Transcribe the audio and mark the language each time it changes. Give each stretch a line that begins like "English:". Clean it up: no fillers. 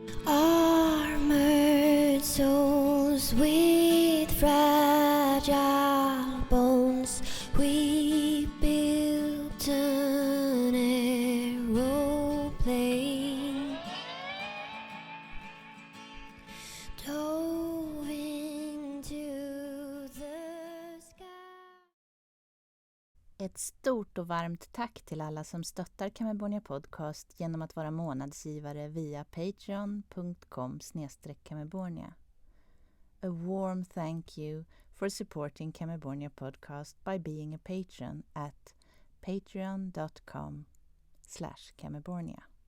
English: Armored souls with fragile bones, we built an aeroplane, dove into the sky.
Swedish: Ett stort och varmt tack till alla som stöttar Kamebornia Podcast genom att vara månadsgivare via patreon.com/Kamebornia.
English: A warm thank you for supporting Kamebornia Podcast by being a patron at patreon.com/Kamebornia.